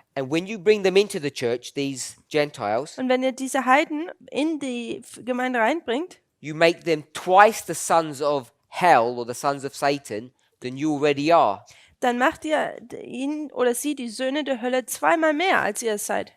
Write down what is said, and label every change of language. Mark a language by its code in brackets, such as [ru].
[en] And when you bring them into the church, these Gentiles, [de] Und wenn ihr diese Heiden in die Gemeinde reinbringt, [en] you make them twice the sons of hell or the sons of Satan than you already are. [de] dann macht ihr ihn oder sie die Söhne der Hölle zweimal mehr, als ihr es seid.